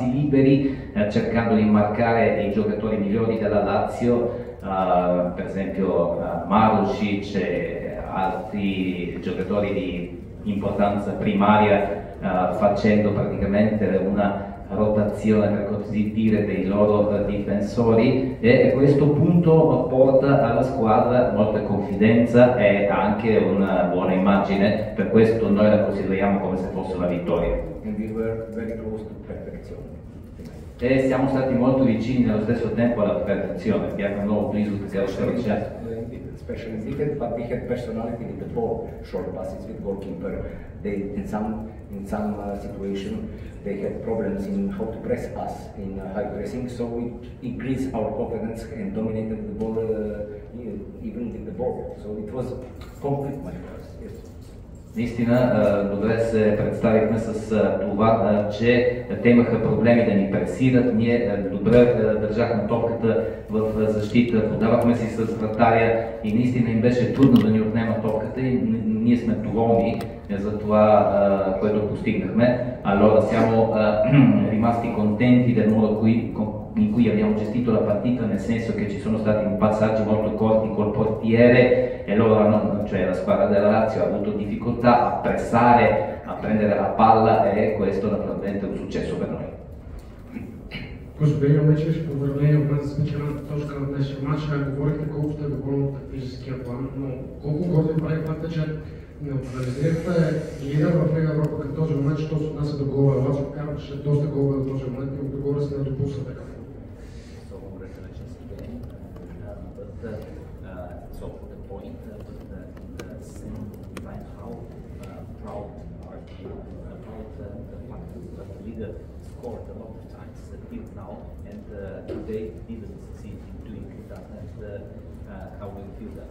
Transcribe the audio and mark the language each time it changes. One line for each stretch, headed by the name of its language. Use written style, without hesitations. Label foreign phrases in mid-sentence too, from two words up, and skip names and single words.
Italian: liberi, cercando di marcare i giocatori migliori della Lazio, per esempio Marušić e altri giocatori di importanza primaria, facendo praticamente una rotazione, per così dire, dei loro difensori, e questo punto porta alla squadra molta confidenza e anche una buona immagine, per questo noi la consideriamo come se fosse una vittoria.
English: And we were very close to perfection.
Italian: E siamo stati molto vicini nello stesso tempo alla perfezione, abbiamo
Bulgarian: много близо така да речем.
English: Especially defense, but we had personality with the ball, short passes with goalkeeper. They in some situation they had problems in how to press us in high pressing, so we increased our confidence and dominated the ball even with the ball. So it was complete match for us. Yes.
Bulgarian: Наистина добре се представихме с това, че те имаха проблеми да ни пресират. Ние добре държахме топката в защита, подавахме си с вратаря и наистина им беше трудно да ни отнемат топката и ние сме доволни за това, което постигнахме.
Italian: Allora siamo rimasti contenti del modo in cui abbiamo gestito la partita, nel senso che ci sono stati passaggi molto corti col portiere e loro cioè la squadra della Lazio ha avuto difficoltà a pressare, a prendere la palla, e questo naturalmente è un successo per noi.
Bulgarian: Господин Мечев, поздравления от мен за спечелената точка на днешния матч. Говорихте колко сте доволни от тактическия план, но колко гордо прави факта, че неутрализирахте лидер в Лига Европа към този момент, що се отнася до гола. Лацио вкарваше доста голове до този момент и отгоре се не допусна така.
English: So congratulations again. So the point, same time, how proud are you about the fact that the leader scored a lot of times till now, and today didn't succeed in doing that, and how do you feel that?